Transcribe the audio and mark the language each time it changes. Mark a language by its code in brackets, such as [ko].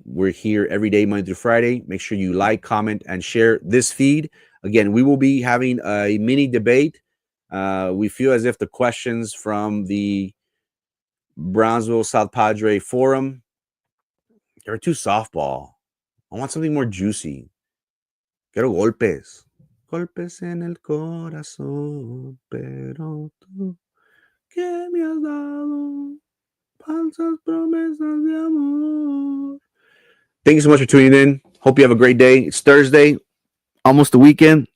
[en] We're here every day, Monday through Friday. Make sure you like, comment, and share this feed. Again, we will be having a mini debate. We feel as if the questions from the Brownsville South Padre Forum, they're too softball. I want something more juicy. [es] Quiero golpes. Golpes en el corazón, pero tú que me has dado falsas promesas de amor. [en] Thank you so much for tuning in. Hope you have a great day. It's Thursday, almost the weekend.